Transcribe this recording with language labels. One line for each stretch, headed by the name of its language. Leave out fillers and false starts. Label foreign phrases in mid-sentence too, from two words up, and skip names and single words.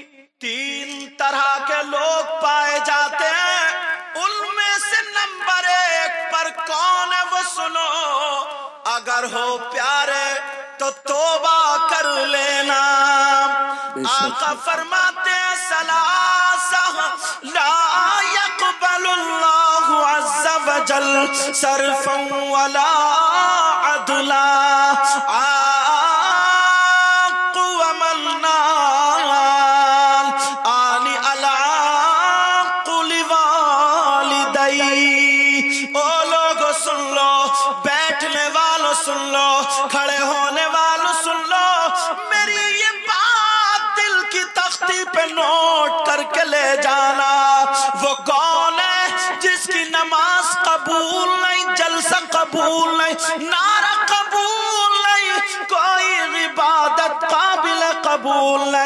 Urdu: 3 طرح کے لوگ پائے جاتے ہیں، ان میں سے نمبر 1 پر کون ہے وہ سنو، اگر ہو پیارے تو توبہ کر لینا۔
Arabic: آقا فرماتے ہیں ثلاثہ لا يقبل يقبل الله عز وجل صرفا ولا عدلا عاق ومنان أعني العاق لوالديه.
Urdu: او لوگو سن لو، بیٹھنے والوں سن لو، کھڑے ہونے والوں سن لو، میری یہ بات دل کی تختی پہ نوٹ کرکے لے جانا. وہ کون ہے جس کی نماز قبول نہیں، جلسہ قبول نہیں، نعرہ قبول نہیں، کوئی عبادت قابل قبول نہیں.